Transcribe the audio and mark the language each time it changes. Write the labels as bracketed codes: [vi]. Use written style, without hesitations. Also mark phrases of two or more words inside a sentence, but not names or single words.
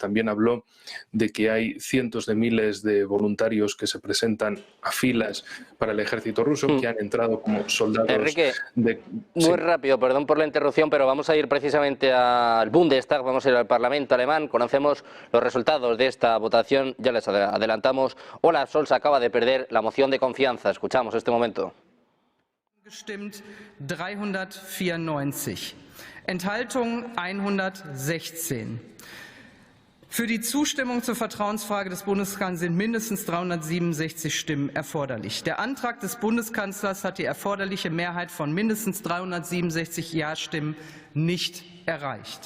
[es] También habló de que hay cientos de miles de voluntarios que se presentan a filas para el ejército ruso, que han entrado como soldados. Enrique, muy rápido, perdón por la interrupción, pero vamos a ir precisamente al Bundestag, vamos a ir al Parlamento alemán. Conocemos los resultados de esta votación, ya les adelantamos. Olaf Scholz acaba de perder la moción de confianza. Escuchamos este momento. [de] Gestimmt 394, Enthaltung 116. Für die Zustimmung zur Vertrauensfrage des Bundeskanzlers sind mindestens 367 Stimmen erforderlich. Der Antrag des Bundeskanzlers hat die erforderliche Mehrheit von mindestens 367 Ja-Stimmen nicht erreicht.